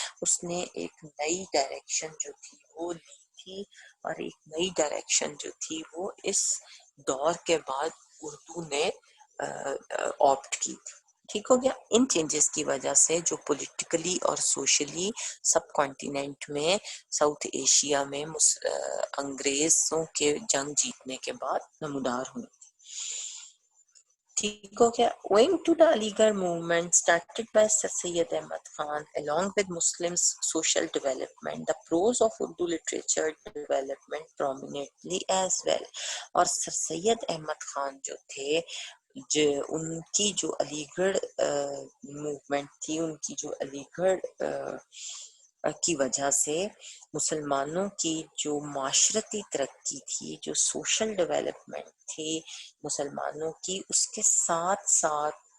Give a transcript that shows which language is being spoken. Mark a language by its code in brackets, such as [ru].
[hi] उसने एक नई डायरेक्शन जो थी वो ली थी, और एक नई डायरेक्शन जो थी वो इस दौर के बाद उर्दू ने ऑप्ट की थी. ठीक हो गया. इन चेंजेस की वजह से जो पॉलिटिकली और सोशली सब कॉन्टिनेंट में साउथ एशिया में अंग्रेजों के जंग जीतने के बाद नमूदार हुई. ठीक हो गया. [en] Owing to the Aligarh movement started by Sir Syed Ahmad Khan, along with Muslims' social development, the prose of Urdu literature development prominently as well. [hi] और सर सैयद अहमद खान जो थे, जो उनकी जो अलीगढ़ मूवमेंट थी, उनकी जो अलीगढ़ की वजह से मुसलमानों की जो माशरती तरक्की थी, जो सोशल डेवलपमेंट थी मुसलमानों की, उसके साथ साथ